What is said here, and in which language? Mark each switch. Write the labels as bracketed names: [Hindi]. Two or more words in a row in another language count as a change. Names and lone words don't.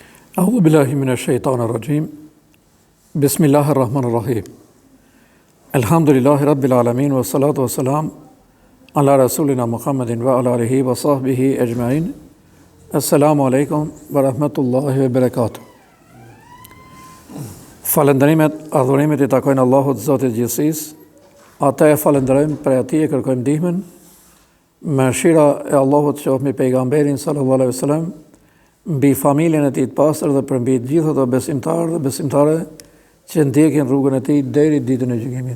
[Arabic] أعوذ بالله من الشيطان الرجيم بسم الله الرحمن الرحيم الحمد لله رب العالمين والصلاة والسلام على رسولنا محمد وعلى آله وصحبه أجمعين السلام عليكم ورحمة الله وبركاته. [Albanian] Falënderimet, adhurimet I takojnë Allahut Zotit Gjithësisë. Ata e falënderojmë, për atij e kërkojmë ndihmën. Mëshira e Allahut qoftë mbi pejgamberin [Arabic] صلى الله عليه وسلم, [Albanian] mbi familjen e tij të pastër dhe për mbi të gjithë ato besimtarë dhe besimtare që ndjekin rrugën e tij deri ditën e gjykimit.